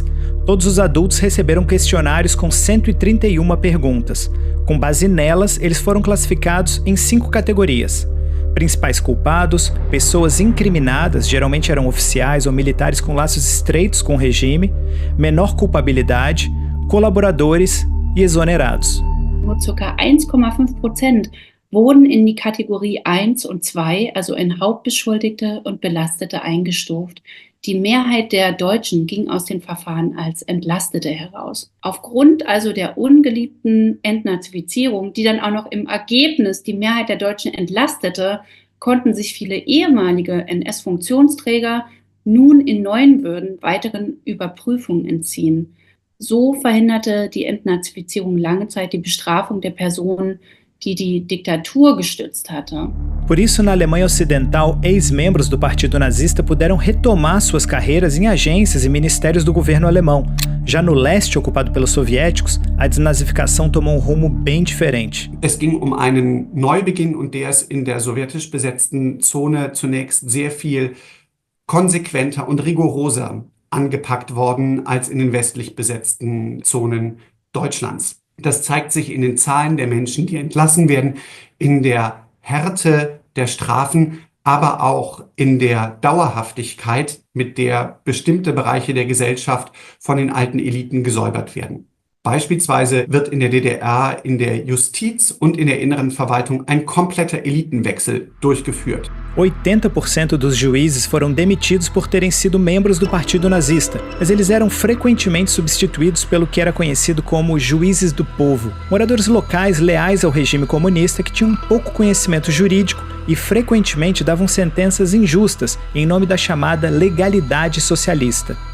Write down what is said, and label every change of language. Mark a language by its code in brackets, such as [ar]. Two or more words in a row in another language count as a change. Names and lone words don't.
[pt] Todos os adultos receberam questionários com 131 perguntas. Com base nelas, eles foram classificados em 5 categorias: principais culpados, pessoas incriminadas, geralmente eram oficiais ou militares com laços estreitos com o regime, menor culpabilidade, colaboradores e exonerados. [de] Nur ca. 1,5% wurden in die Kategorie 1 und 2, also in Hauptbeschuldigte und Belastete, eingestuft. Die Mehrheit der Deutschen ging aus den Verfahren als Entlastete heraus. Aufgrund also der ungeliebten Entnazifizierung, die dann auch noch im Ergebnis die Mehrheit der Deutschen entlastete, konnten sich viele ehemalige NS-Funktionsträger nun in neuen Würden weiteren Überprüfungen entziehen. So verhinderte die Entnazifizierung lange Zeit die Bestrafung der Personen, die die Diktatur gestützt hatte. [pt] Por isso, na Alemanha Ocidental, ex-membros do Partido Nazista puderam retomar suas carreiras em agências e ministérios do governo alemão. Já no leste, ocupado pelos soviéticos, a desnazificação tomou um rumo bem diferente. [de] Es ging um einen Neubeginn und der ist in der sowjetisch besetzten Zone zunächst sehr viel konsequenter und rigoroser angepackt worden als in den westlich besetzten Zonen Deutschlands. Das zeigt sich in den Zahlen der Menschen, die entlassen werden, in der Härte der Strafen, aber auch in der Dauerhaftigkeit, mit der bestimmte Bereiche der Gesellschaft von den alten Eliten gesäubert werden. Beispielsweise wird in der DDR in der Justiz und in der inneren Verwaltung ein kompletter Elitenwechsel durchgeführt. [pt] 80% dos juízes foram demitidos por terem sido membros do Partido Nazista, mas eles eram frequentemente substituídos pelo que era conhecido como juízes do povo, moradores locais leais ao regime comunista que tinham pouco conhecimento jurídico e frequentemente davam sentenças injustas em nome da chamada legalidade socialista.